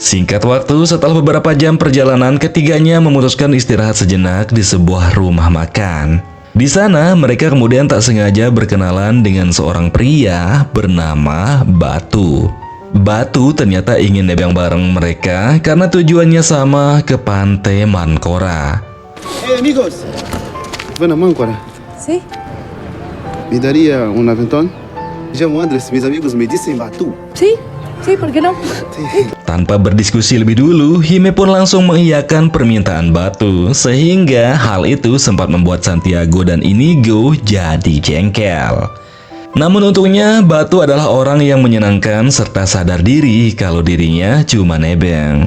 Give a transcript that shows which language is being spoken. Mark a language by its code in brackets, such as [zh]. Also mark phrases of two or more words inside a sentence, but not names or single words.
[id] Singkat waktu, setelah beberapa jam perjalanan, ketiganya memutuskan istirahat sejenak di sebuah rumah makan. Di sana, mereka kemudian tak sengaja berkenalan dengan seorang pria bernama Batu. Batu ternyata ingin nebeng bareng mereka karena tujuannya sama, ke pantai Mancora. [es] Hey amigos, van a Máncora. Sí. ¿Me daría un aventón? Me llamo Andrés, mis amigos me dicen Batu. Sí, sí, ¿por qué no? [id] Tanpa berdiskusi lebih dulu, Hime pun langsung mengiyakan permintaan Batu, sehingga hal itu sempat membuat Santiago dan Inigo jadi jengkel. Namun untungnya, Batu adalah orang yang menyenangkan serta sadar diri kalau dirinya cuma nebeng.